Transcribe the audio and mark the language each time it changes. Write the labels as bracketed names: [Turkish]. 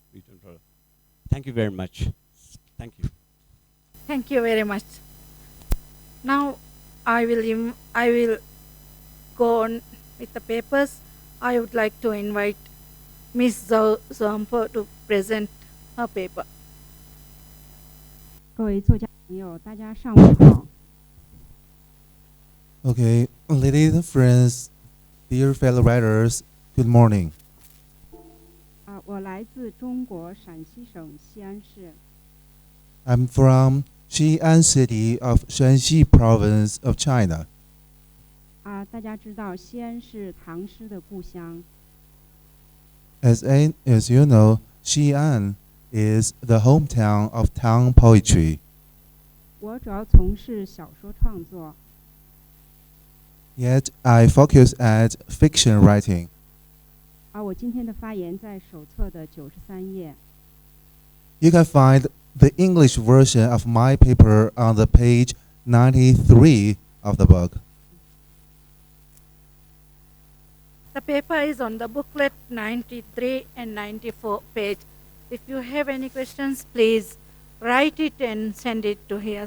[English] We don't know. Thank you very much. Thank you. Thank you very much. Now I will go on with the papers. I would like to invite Ms. Zompo to present her paper. [Chinese] 各位作家朋友，大家上午好。 [English] Okay, ladies and friends, dear fellow writers, good morning. [Chinese] 我来自中国陕西省西安市。 [English] I'm from Xi'an City of Shanxi Province of China. [Chinese] 大家知道西安是唐诗的故乡。 [English] As you know, Xi'an is the hometown of Tang poetry. [Chinese] 我主要从事小说创作。 [English] Yet I focus at fiction writing. [Chinese] 我今天的发言在手册的93页。 [English] You can find the English version of my paper on the page 93 of the book. The paper is on the booklet 93 and 94 page. If you have any questions, please write it and send it to here.